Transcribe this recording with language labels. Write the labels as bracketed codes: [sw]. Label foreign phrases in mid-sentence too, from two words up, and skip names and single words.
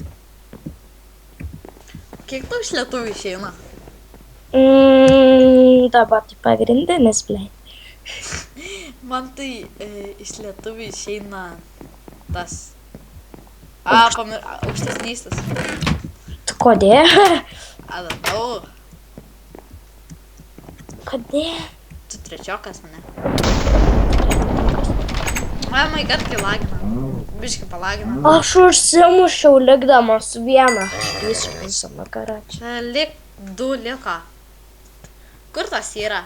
[lt] Kiek tau iš lietuvių išeina? Dabar tai pagrindinis, blei. Man tai iš lietuvių išeina tas. Aukštesnystas. Tu kodėl? [en] I don't know. [lt] Kodėl? Tu trečiokas, ne? Mamai, kad kai lagina. Biškai palagina. Aš užsimušiau likdamas vieną. Visą karačią. Čia lik 2 liko. Kur tas yra?